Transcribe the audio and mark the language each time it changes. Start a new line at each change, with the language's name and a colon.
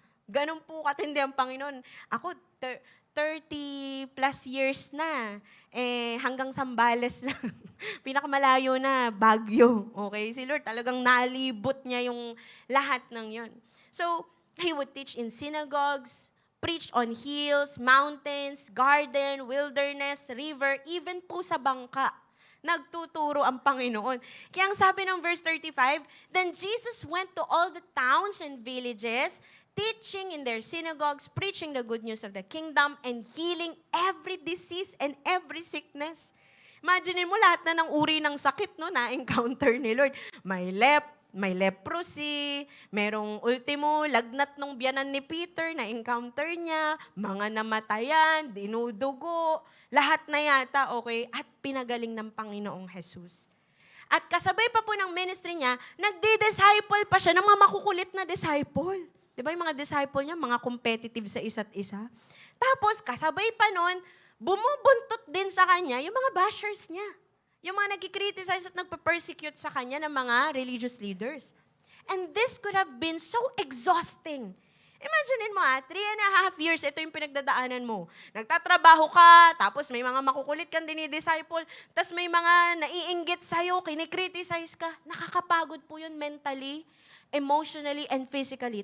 Filipino: Ganun po katindi ang Panginoon. Ako, 30 plus years na, hanggang Sambales lang. Pinakamalayo na, Baguio. Okay? Si Lord talagang nalibot niya yung lahat ng yon.
English: So, He would teach in synagogues, preach on hills, mountains, garden, wilderness, river, even po sa bangka.
Filipino: Nagtuturo ang Panginoon.
English: Kaya ang sabi ng verse 35, then Jesus went to all the towns and villages, teaching in their synagogues, preaching the good news of the kingdom, and healing every disease and every sickness.
Filipino: Imagine mo lahat na ng uri ng sakit no, na-encounter ni Lord. May leprosy, merong ultimo, lagnat nung biyanan ni Peter, na-encounter niya, mga namatayan, dinudugo, lahat na yata, okay? At pinagaling ng Panginoong Jesus. At kasabay pa po ng ministry niya, nagdi-disciple pa siya ng mga makukulit na disciple. Di ba yung mga disciple niya, mga competitive sa isa't isa? Tapos, kasabay pa nun, bumubuntot din sa kanya yung mga bashers niya. Yung mga nagkikriticize at nagpa-persecute sa kanya ng mga religious leaders.
English: And this could have been so exhausting.
Filipino: Imagine mo 3.5 years, ito yung pinagdadaanan mo. Nagtatrabaho ka, tapos may mga makukulit kang dinidisciple, tapos may mga naiinggit sa'yo, kinikriticize ka. Nakakapagod po yun
English: mentally, emotionally, and physically.